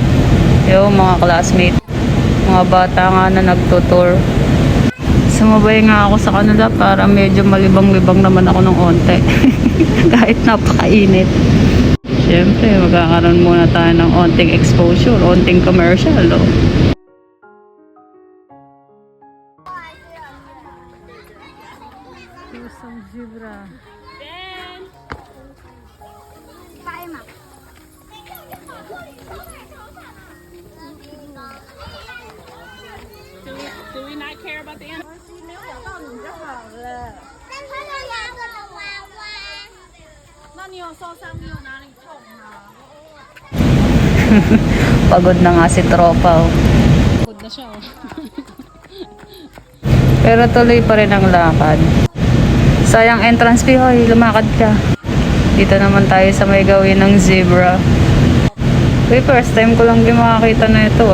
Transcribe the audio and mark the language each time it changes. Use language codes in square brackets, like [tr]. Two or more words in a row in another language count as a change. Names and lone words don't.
[tl] Yung mga classmate. Mga bata nga na nagtutour. Sumabay nga ako sa kanila para medyo malibang-libang naman ako ng onte. Kahit napakainit. Siyempre, magkakaroon muna tayo ng onting exposure, onting commercial. [en] Oh. Some zebra. Do we not care about the animals? [zh] 那你有受伤？你有哪里痛吗？ [tl] Pagod na nga si tropa. Oh. Pagod na siya. Pero tuloy pa rin ang lakad. Sayang [en] entrance fee, [tl] hoy, lumakad ka. Dito naman tayo sa may gawin ng zebra. Uy, [en] first time [tl] ko lang din makakita na ito.